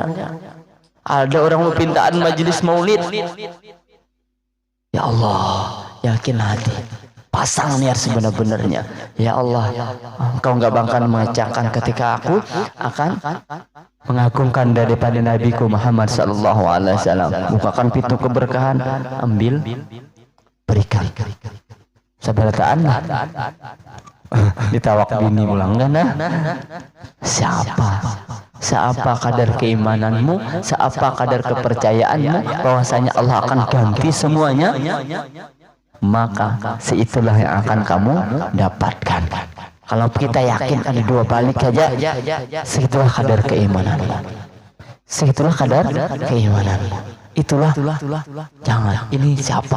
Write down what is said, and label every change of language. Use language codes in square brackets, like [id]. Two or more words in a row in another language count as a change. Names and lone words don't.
[id] Ada orang mau pintaan majelis maulid. Ya Allah, yakin hati. Pasang niat sebenar-benarnya. Ya Allah, Engkau enggak bakalan mengecewakan ketika aku akan mengagungkan daripada Nabiku Muhammad [ar] صلى الله عليه وسلم. [id] Bukakan pintu keberkahan, ambil, berikan. [bjn] Sabarataan lah. Ditawak bini ulang kan? [id] Seapa kadar keimananmu, seapa kadar kepercayaanmu bahwasanya Allah akan ganti semuanya, maka seitulah yang akan kamu dapatkan. Kalau kita yakin ada 2 balik saja, segitulah kadar keimananmu. Itulah jangan ini siapa?